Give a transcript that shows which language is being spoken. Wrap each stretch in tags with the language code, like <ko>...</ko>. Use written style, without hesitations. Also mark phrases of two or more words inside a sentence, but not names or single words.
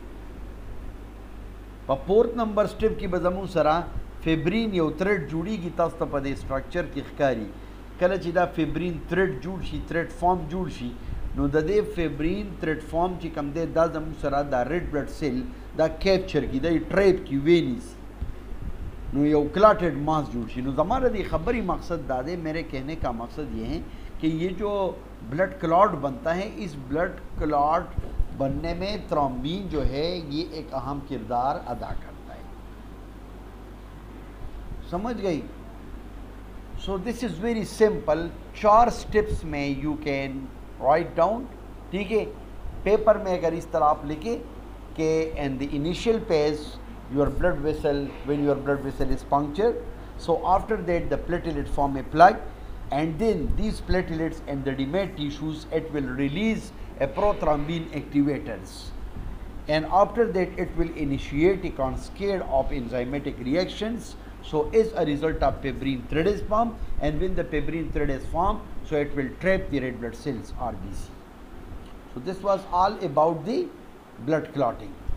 <ps>په</ps> <en>fourth number step</en> <ps>کې به زموږ سره فیبرین یو تھریډ جوړیږي، تاسو ته په دې سټرکچر کې ښکاري. کله چې دا</ps> <en>fibrin thread</en> <ps>جوړ شي،</ps> <en>thread form</en> <ps>جوړ شي، نو د دې</ps> <en>fibrin thread form</en> <ps>چې کوم دی دا زموږ سره دا</ps> <en>red blood cell</en> <ps>دا کیپچر کی، دا ټریپ کی وینیز، نو یو</ps> <en>clotted mass</en> <ps>جوڑ شي. نو زمانہ دی خبری مقصد دا دے،</ps> <ur>میرے کہنے کا مقصد یہ ہے کہ یہ جو</ur> <en>blood clot</en> <ur>بنتا ہے، اس</ur> <en>blood clot</en> <ur>بننے میں تھرومبین جو ہے یہ ایک اہم کردار ادا کرتا ہے. سمجھ گئی؟</ur> <en>so this is very simple. 4 سٹیپس میں you can write down,</en> <ur>ٹھیک ہے؟ پیپر میں اگر اس طرح آپ لکھیں کہ</ur> <en>in the initial page your blood vessel, when your blood vessel is punctured, so after that the platelet form a plug, and then these platelets and the demate tissues, it will release a prothrombin activators, and after that it will initiate a cascade of enzymatic reactions. So as a result of fibrin thread is formed, and when the fibrin thread is formed, so it will trap the red blood cells, RBC. So this was all about the blood clotting.</en>